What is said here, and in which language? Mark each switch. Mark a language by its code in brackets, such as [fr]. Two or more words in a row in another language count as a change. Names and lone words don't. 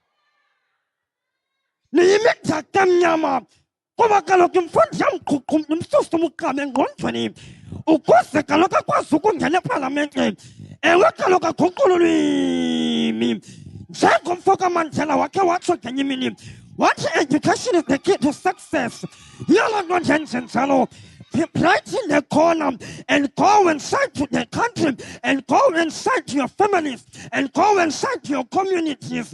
[xh] Niyimidaka emnyama kuba kaloku imfundo yam qhuqhum nomsusa umqame engqondweni ukuze kaloku akwazi ukungena epalamente. Ewe kaloku aguqula ulwimi njengomfo kaMandela wakhe watsho ngenye imini wathi [en] education is the key to success. [xh] Yiloo nto ndenze njalo. [en] Right in the corner and go inside to the country and go inside to your families and go inside to your communities.